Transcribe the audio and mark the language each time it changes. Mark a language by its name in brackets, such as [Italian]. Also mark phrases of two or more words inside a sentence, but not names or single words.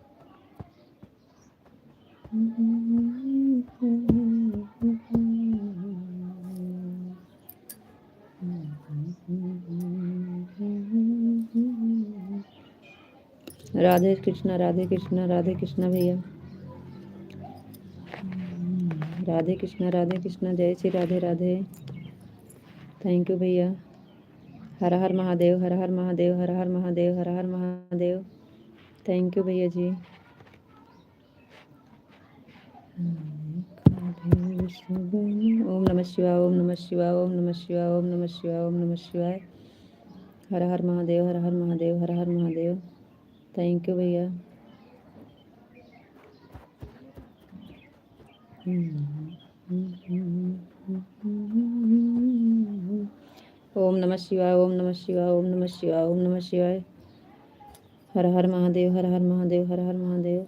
[Hindi] राधे कृष्णा, राधे कृष्णा, राधे कृष्णा भैया, राधे कृष्णा, राधे कृष्णा, जय श्री राधे राधे। [English] thank you [Hindi] भैया। हर हर महादेव, हर हर महादेव, हर हर महादेव, हर हर महादेव। [English] thank you [Hindi] भैया जी। ओम नमः शिवाय, ओम नमः शिवाय, ओम नमः शिवाय, ओम नमः शिवाय, ओम नमः शिवाय। हर हर महादेव, हर हर महादेव, हर हर महादेव। [English] thank you [Hindi] भैया। ओम नमः शिवाय, ओम नमः शिवाय, ओम नमः शिवाय, ओम नमः शिवाय। हर हर महादेव, हर हर महादेव, हर हर महादेव।